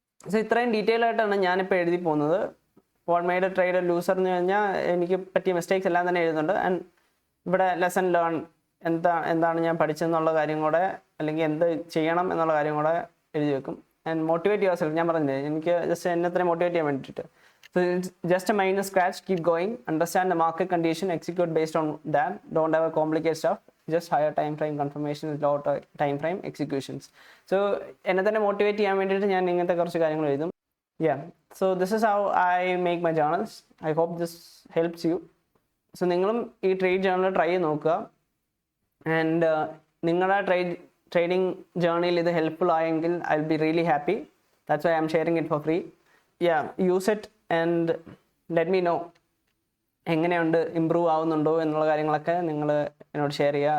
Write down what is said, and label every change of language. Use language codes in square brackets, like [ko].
[ml] So ഇത്രയും detail ആയിട്ടാണ് ഞാനിപ്പോൾ എഴുതി പോകുന്നത്. [en] what made a trade loser [ml] എന്ന് കഴിഞ്ഞാൽ എനിക്ക് പറ്റിയ മിസ്റ്റേക്സ് എല്ലാം തന്നെ എഴുതുന്നുണ്ട്. ആൻഡ് ഇവിടെ ലെസൺ ലേൺ എന്താണ് ഞാൻ പഠിച്ചെന്നുള്ള കാര്യം കൂടെ, അല്ലെങ്കിൽ എന്ത് ചെയ്യണം എന്നുള്ള കാര്യം കൂടെ എഴുതി വെക്കും. [en] And motivate yourself. [ml] ഞാൻ പറഞ്ഞില്ലേ, എനിക്ക് ജസ്റ്റ് എന്നെ തന്നെ മോട്ടിവേറ്റ് ചെയ്യാൻ വേണ്ടിയിട്ട്. [en] So it's just a minor scratch, keep going, understand the market condition, execute based on that, don't have a complicated stuff, just higher time frame confirmation, low time frame executions. [ml] So എന്നെ തന്നെ motivate ചെയ്യാൻ വേണ്ടിയിട്ട് ഞാൻ ഇങ്ങനത്തെ കുറച്ച് കാര്യങ്ങൾ എഴുതും. [en] Yeah, so this is how I make my journals. I hope this helps you. [ml] So നിങ്ങളും ഈ ട്രേഡ് ജേർണൽ ട്രൈ ചെയ്ത് നോക്കുക. ആൻഡ് നിങ്ങളുടെ ട്രേഡിംഗ് ജേർണിയിൽ ഇത് ഹെൽപ്ഫുൾ ആയെങ്കിൽ [en] I will be really happy. That's why I'm sharing it for free. Use it and let me know [ml] എങ്ങനെയുണ്ട്, improve ആവുന്നുണ്ടോ എന്നുള്ള കാര്യങ്ങളൊക്കെ നിങ്ങൾ എന്നോട് ഷെയർ ചെയ്യുക.